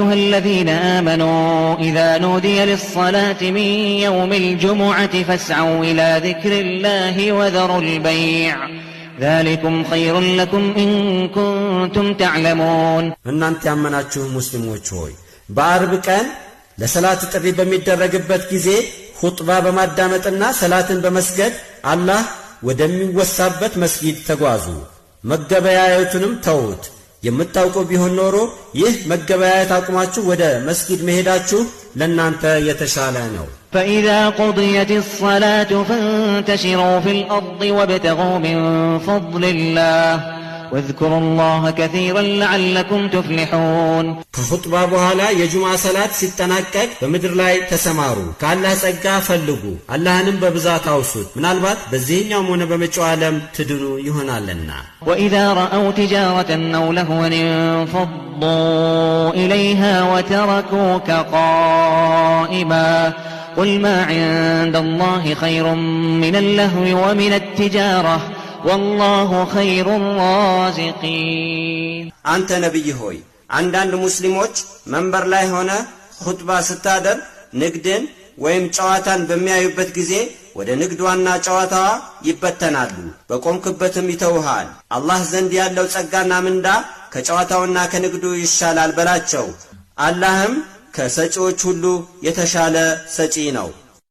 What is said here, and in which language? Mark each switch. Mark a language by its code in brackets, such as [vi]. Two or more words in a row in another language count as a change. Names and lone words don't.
[ar] الذين آمنوا إذا نودي للصلاة من يوم الجمعة فاسعوا إلى ذكر الله وذروا البيع ذلكم خير لكم إن كنتم تعلمون [am] እናንተ ያመናችሁ ሙስሊሞች ሆይ በአርብ ቀን ለሰላት ጥሪ በሚደረግበት ጊዜ ኹጥባ በማዳመጥና ሰላትን በመስገድ አላህ ወደሚወሳበት መስጊድ ተጓዙ መገበያየቱንም ተውት የምታውቁ ቢሆን ኖሮ ይህ መገበያየት አቁማችሁ ወደ መስጊድ መሄዳችሁ ለናንተ የተሻለ ነው [ar] فإذا قضيت الصلاة فانتشروا في الأرض وابتغوا من فضل الله واذكروا الله كثيرا لعلكم تفلحون [am] ከኹጥባ በኋላ የጁምዓ ሰላት ሲጠናቀቅ በመድር ላይ ተሰማሩ ከአላህ ጸጋ ፈልጉ አላህንም በብዛት አውሱት ምናልባት በዚህኛው ሆነ በመጪው ዓለም ትድኑ ይሆናልና [ar] وإذا رأوا تجارة أو لهوا انفضوا إليها وتركوك قائما قل ما عند الله خير من اللهو ومن التجارة والله خير الرازقين [am] አንተ ነብይ ሆይ አንዳንድ ሙስሊሞች መንበር ላይ ሆነ ኹጥባ ስታደር ንግድን ወይም ጨዋታን በሚያዩበት ጊዜ ወደ ንግድዋና ጨዋታዋ ይበተናሉ በቆምክበትም ይተውሃል አላህ ዘንድ ያለው ጸጋና ምንዳ ከጨዋታውና ከንግዱ ይሻላል በላቸው አላህም ከሰጪዎች ሁሉ የተሻለ ሰጪ ነው